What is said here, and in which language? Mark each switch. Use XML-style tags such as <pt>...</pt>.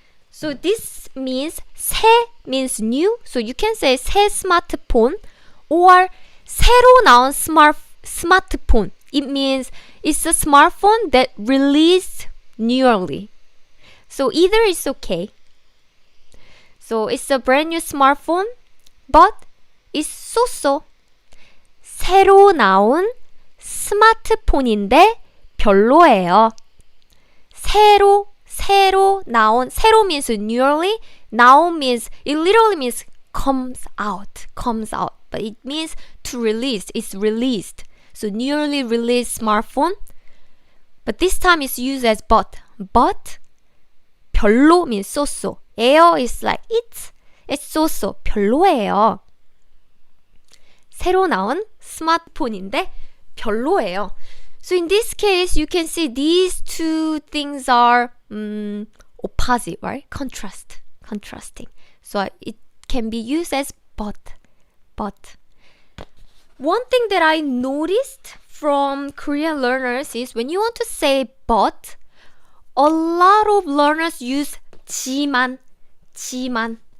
<en>So this means 새 means new. So you can say</en> <ko>새 스마트폰</ko> <en>or</en> <ko>새로 나온</ko> <en>smartphone. It means it's a smartphone that released newly. So either is okay. So it's a brand new smartphone, but it's so-so.</en> <ko>새로 나온 스마트폰인데 별로예요. 새로 나온,</ko> <en>새로 means newly, 나온 means, it literally means comes out, but it means to release, it's released. So newly released smartphone, but this time it's used as but 별로 means so-so. 예요 is like it's so-so, 별로예요.</en> <ko>새로 나온 스마트폰인데 별로예요.</ko> <en>So in this case, you can see these two things are opposite, right? Contrasting. So it can be used as but. One thing that I noticed from Korean learners is when you want to say but, a lot of learners use 지만.</en>